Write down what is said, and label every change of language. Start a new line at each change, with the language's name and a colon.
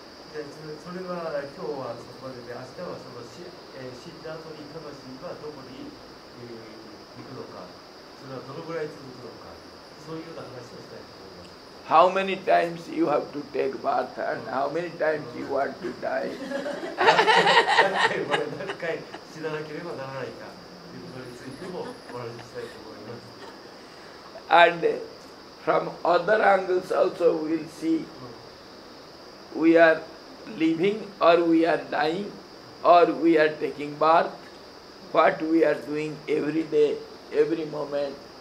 Japanese: でそれは今日はそこまでで明日はその死んだ後に魂はどこに、行くのかそれはどのぐらい続くのかそういうような話をしたいと思います。
English: How many times you have to take bath and how many times you want to die?
Japanese: 何回死ななければならないかということについてもお話ししたいと思います。
English: And from other angles also we will see we are living or we are dying or we are taking birth, what we are doing every day, every moment.